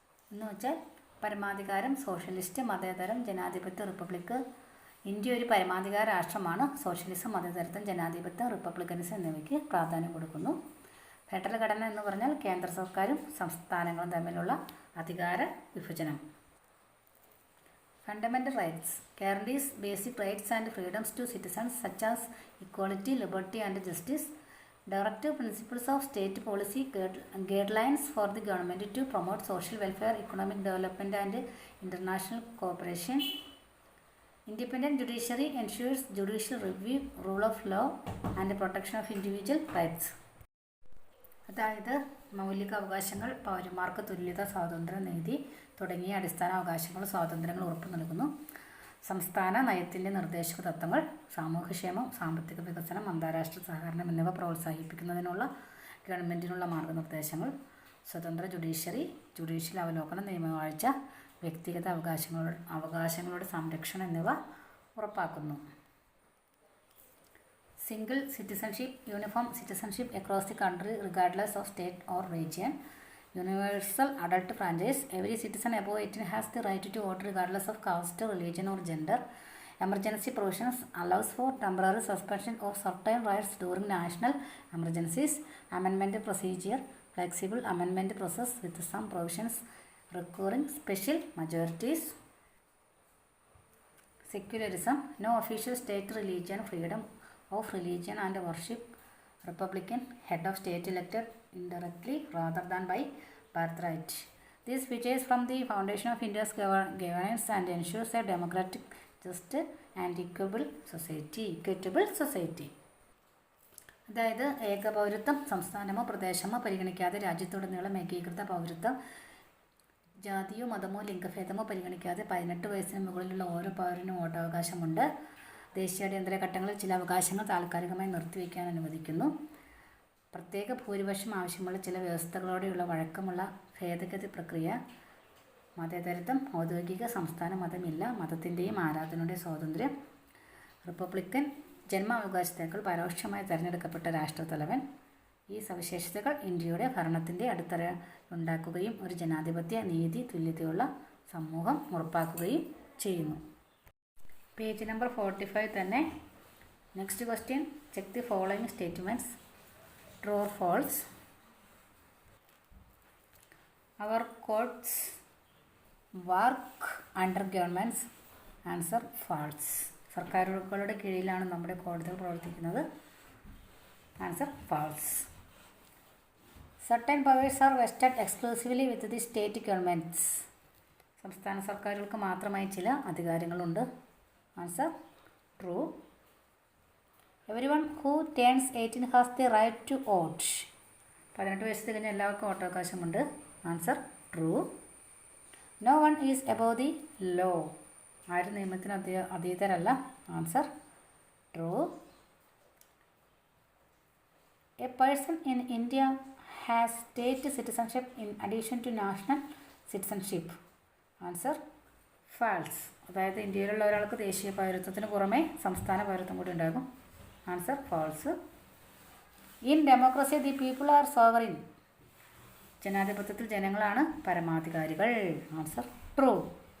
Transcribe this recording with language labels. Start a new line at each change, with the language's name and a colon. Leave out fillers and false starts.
Malayalam: എന്ന് വെച്ചാൽ പരമാധികാരം, സോഷ്യലിസ്റ്റ്, മതേതരം, ജനാധിപത്യ, റിപ്പബ്ലിക്. ഇന്ത്യ ഒരു പരമാധികാര രാഷ്ട്രമാണ്. സോഷ്യലിസം, മതേതരത്വം, ജനാധിപത്യം, റിപ്പബ്ലിക്കനിസം എന്നിവയ്ക്ക് പ്രാധാന്യം കൊടുക്കുന്നു. ഫെഡറൽ ഘടന എന്ന് പറഞ്ഞാൽ കേന്ദ്ര സർക്കാരും സംസ്ഥാനങ്ങളും തമ്മിലുള്ള അധികാര വിഭജനം.
English: Fundamental rights guarantees basic rights and freedoms to citizens such as equality, liberty and justice. Directive principles of state policy, guidelines for the government to promote social welfare, economic development and international cooperation. Independent judiciary ensures judicial review, rule of law and protection of individual rights.
Malayalam: അതായത് മൗലിക അവകാശങ്ങൾ, പൗരന്മാർക്ക് തുല്യത, സ്വാതന്ത്ര്യ, നീതി തുടങ്ങിയ അടിസ്ഥാന അവകാശങ്ങൾ, സ്വാതന്ത്ര്യങ്ങൾ ഉറപ്പു നൽകുന്നു. സംസ്ഥാന നയത്തിൻ്റെ നിർദ്ദേശക തത്വങ്ങൾ സാമൂഹ്യക്ഷേമം, സാമ്പത്തിക വികസനം, അന്താരാഷ്ട്ര സഹകരണം എന്നിവ പ്രോത്സാഹിപ്പിക്കുന്നതിനുള്ള ഗവൺമെൻറ്റിനുള്ള മാർഗനിർദ്ദേശങ്ങൾ, സ്വതന്ത്ര ജുഡീഷ്യൽ അവലോകനം, നിയമവാഴ്ച, വ്യക്തിഗത അവകാശങ്ങളുടെ സംരക്ഷണം എന്നിവ ഉറപ്പാക്കുന്നു.
English: Single citizenship, uniform citizenship across the country regardless of state or region, universal adult franchise, every citizen above 18 has the right to vote regardless of caste, religion or gender. Emergency provisions allows for temporary suspension of certain rights during national emergencies. Amendment procedure, flexible amendment process with some provisions requiring special majorities. Secularism, no official state religion, freedom of religion and worship, Republican, head of state elected indirectly rather than by birthright. This features from the foundation of India's governance and ensures a democratic, just and equitable society.
Malayalam: അതായത് ഏകപൗരത്വം, സംസ്ഥാനമോ പ്രദേശമോ പരിഗണിക്കാതെ രാജ്യത്തുടനീളം ഏകീകൃത പൗരത്വം, ജാതിയോ മതമോ ലിംഗഭേദമോ പരിഗണിക്കാതെ 18 വയസ്സിന് മുകളിലുള്ള ഓരോ പൗരനും വോട്ടവകാശമുണ്ട്. ദേശീയാടിയന്തര ഘട്ടങ്ങളിൽ ചില അവകാശങ്ങൾ താൽക്കാലികമായി നിർത്തിവെക്കാൻ അനുവദിക്കുന്നു. പ്രത്യേക ഭൂരിപക്ഷം ആവശ്യമുള്ള ചില വ്യവസ്ഥകളോടെയുള്ള വഴക്കമുള്ള ഭേദഗതി പ്രക്രിയ. മതേതരത്വം, ഔദ്യോഗിക സംസ്ഥാന മതമില്ല, മതത്തിൻ്റെയും ആരാധനയുടെയും സ്വാതന്ത്ര്യം. റിപ്പബ്ലിക്കൻ, ജന്മാവകാശത്തേക്കാൾ പരോക്ഷമായി തിരഞ്ഞെടുക്കപ്പെട്ട രാഷ്ട്രത്തലവൻ. ഈ സവിശേഷതകൾ ഇന്ത്യയുടെ ഭരണത്തിൻ്റെ അടിത്തറ ഉണ്ടാക്കുകയും ഒരു ജനാധിപത്യ, നീതി, തുല്യതയുള്ള സമൂഹം ഉറപ്പാക്കുകയും ചെയ്യുന്നു.
English: Page number 45 തന്നെ. Next question, check the following statements. True or false? Our courts work under governments. Answer false.
Malayalam: സർക്കാരുകളുടെ കീഴിലാണ് നമ്മുടെ കോടതികൾ പ്രവർത്തിക്കുന്നത്.
English: Answer false. Certain powers are vested exclusively with the state governments.
Malayalam: സംസ്ഥാന സർക്കാരുകൾക്ക് മാത്രമായി ചില അധികാരങ്ങളുണ്ട്.
English: Answer true. Everyone who turns 18 has the right to vote.
Malayalam: 18 വയസ്സ് തികഞ്ഞ എല്ലാവർക്കും വോട്ടവകാശമുണ്ട്.
English: Answer true. No one is above the law.
Malayalam: ആരും നിയമത്തിന് അതീതരല്ല.
English: Answer true. A person in India has state citizenship in addition to national citizenship. Answer false.
Malayalam: അതായത് ഇന്ത്യയിലുള്ള ഒരാൾക്ക് ദേശീയ പൗരത്വത്തിന് പുറമെ സംസ്ഥാന പൗരത്വം കൂടി ഉണ്ടാകും.
English: Answer false. In democracy the people are sovereign.
Malayalam: ജനാധിപത്യത്തിൽ ജനങ്ങളാണ് പരമാധികാരികൾ.
English: Answer true.